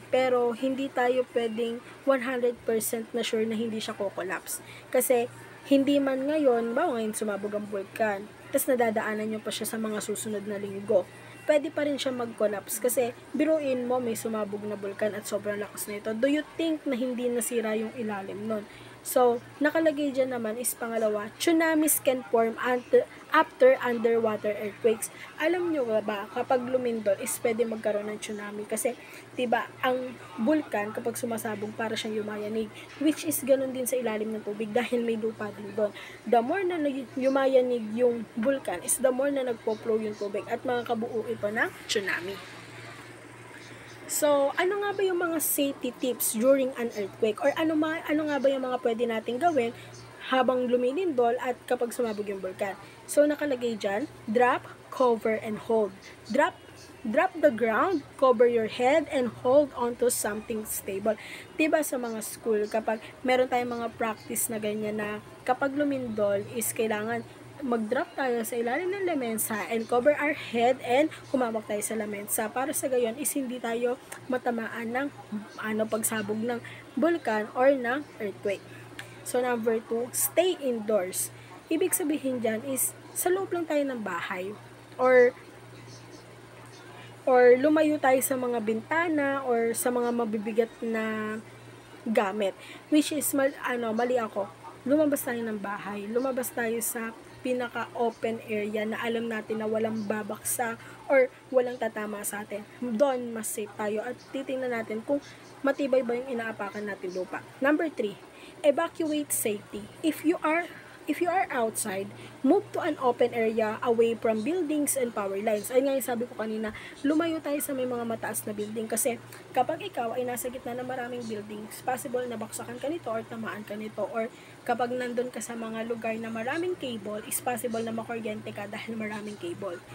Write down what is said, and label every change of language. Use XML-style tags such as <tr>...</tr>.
<tl>Pero, hindi tayo pwedeng 100% na sure na hindi siya ko-collapse. Kasi, hindi man ngayon sumabog ang vulkan, tapos nadadaanan nyo pa siya sa mga susunod na linggo, pwede pa rin siya mag-collapse kasi biruin mo may sumabog na vulkan at sobrang lakas na ito.</tl> <en>Do you think</en> <tl>na hindi nasira yung ilalim nun? So, nakalagay dyan naman is pangalawa,</tl> <en>tsunamis can form after underwater earthquakes.</en> <tl>Alam nyo ba, kapag lumindol is pwede magkaroon ng tsunami kasi, diba, ang vulkan kapag sumasabog para siyang yumayanig,</tl> <en>which is</en> <tl>ganun din sa ilalim ng tubig dahil may lupa din doon. The more na yumayanig yung vulkan is the more na nagpo-flow yung tubig at makakabuo ito ng tsunami.</tl> <en>So,</en> <tl>ano nga ba yung mga</tl> <en>safety tips during an earthquake?</en> <tl>Or ano nga ba yung mga pwede nating gawin habang lumilindol at kapag sumabog yung vulkan?</tl> <en>So, nakalagay dyan, drop, cover, and hold. Drop the ground, cover your head, and hold onto something stable.</en> <tl>Diba sa mga school, kapag meron tayong mga practice na ganyan na kapag lumindol is kailangan mag-drop tayo sa ilalim ng lamesa</tl> <en>and cover our head</en> <tl>and humawak tayo sa lamesa para sa gayon is hindi tayo matamaan ng pagsabog ng vulkan or ng earthquake.</tl> <en>So, number 2, stay indoors.</en> <tl>Ibig sabihin dyan is sa loob lang tayo ng bahay or lumayo tayo sa mga bintana or sa mga mabibigat na gamit, which is mali ako. Lumabas tayo ng bahay, lumabas tayo sa pinaka-open area na alam natin na walang babaksa or walang tatama sa atin. Doon, mas safe tayo at titingnan natin kung matibay ba yung inaapakan natin lupa.</tl> <en>Number 3, evacuate safety. If you are outside, move to an open area away from buildings and power lines.</en> <tl>Ayun nga yung sabi ko kanina, lumayo tayo sa may mga mataas na building kasi kapag ikaw ay nasa gitna ng maraming buildings, possible na baksakan ka nito or tamaan ka nito, or kapag nandun ka sa mga lugar na maraming cable, is possible na makuryente ka dahil maraming cable.</tl>